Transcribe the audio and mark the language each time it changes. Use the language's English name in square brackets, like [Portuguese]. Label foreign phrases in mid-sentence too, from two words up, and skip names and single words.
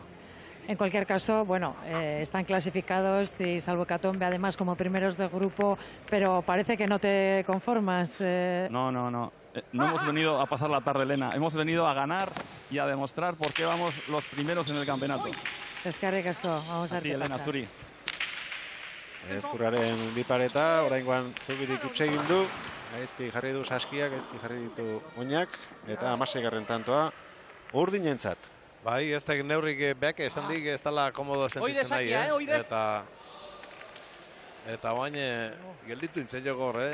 [Spanish] En cualquier caso, bueno, están clasificados y salvo Hecatombe además como primeros de grupo, pero parece que no te conformas. No. No hemos venido a pasar la tarde, Elena. Hemos venido a ganar y a demostrar por qué vamos los primeros en el campeonato. [Basque] Eskerrik asko, [Spanish] vamos a ver qué Elena, pasa. [Basque] Zuri. Ezkurraren bipareta, oraingoan Zubirik utxe egin du, gaizki jarri du Saskiak, gaizki jarri ditu Oinak, eta 16. tantoa urdinentzat. Bai, ez da neurrik beak esan dik ez dela komodo sentitzen nahi, Eta oain gelditu intzen jogor,